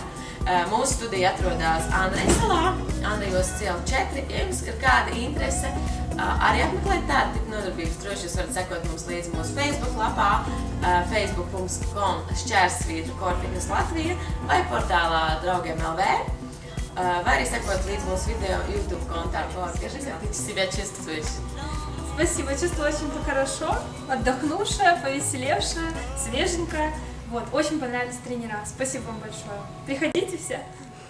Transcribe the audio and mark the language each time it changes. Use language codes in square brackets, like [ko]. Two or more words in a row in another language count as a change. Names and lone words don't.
[lv] Mūsu studija atrodas Andrejas salā, Andrejos ciela 4. Ja jums ir kāda interese arī apmeklēt tādu tipu nodarbības, droši jūs varat sekot mums līdzi mūsu Facebook lapā facebook.com/Core Fitness Latvija vai portālā Draugiem LV. Vai arī sekot līdz mūsu video YouTube конту. [ru] Скажи, как ты себя чувствуешь? Спасибо, чувствую очень хорошо, отдохнувшая, повеселевшая, свеженькая. Вот, очень понравились тренера. Спасибо вам большое. Приходите все.